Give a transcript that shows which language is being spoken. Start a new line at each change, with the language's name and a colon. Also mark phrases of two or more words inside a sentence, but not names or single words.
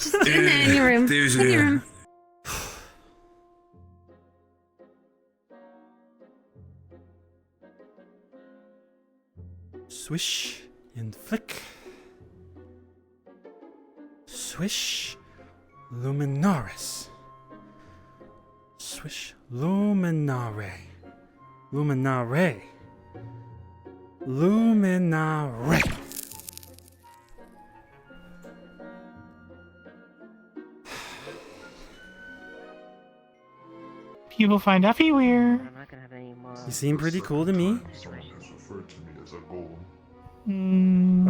English: Just in there in your room. There's in your room. Swish and flick. Swish. Luminaris. Swish. Luminare. Luminare. Luminare. People find Effie weird. You seem pretty cool to me. Mm,